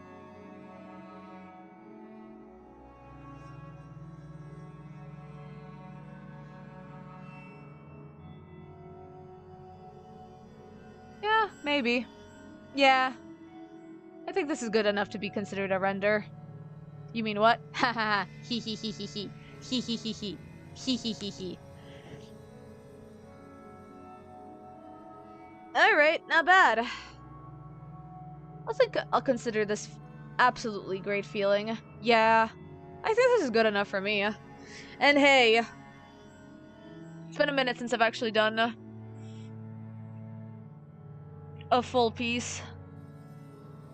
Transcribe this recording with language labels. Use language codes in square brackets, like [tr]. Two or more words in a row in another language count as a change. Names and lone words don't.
[en] Yeah, maybe. Yeah. I think this is good enough to be considered a render. You mean what? Ha ha ha. Hee hee hee hee hee. Hee hee hee hee. Hee hee hee hee. Alright, not bad. I think I'll consider this absolutely great feeling. Yeah. I think this is good enough for me. And hey, it's been a minute since I've actually done a full piece.